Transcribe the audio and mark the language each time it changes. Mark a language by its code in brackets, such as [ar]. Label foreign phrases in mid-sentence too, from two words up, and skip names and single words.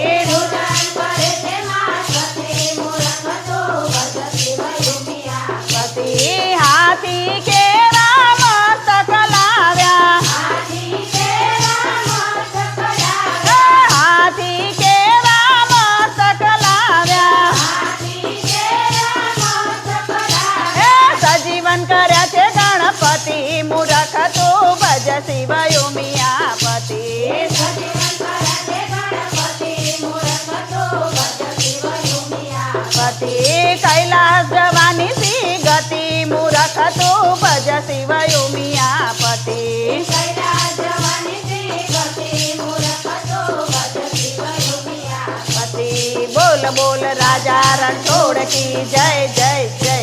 [gu] હાથી કેરા મસ્તક લાવ્યા, હાથી કેરા મસ્તક લાવ્યા, સજીવન કર્યા છે ગણપતિ મૂરખ તું ભજ શિવ ઉમિયાપતિ। કૈલાસ જવાની સી ગતિ મૂરખ તું ભજ શિવ ઉમિયાપતિ। [hi] बोल बोल राजा रणछोड़ की जय जय जय।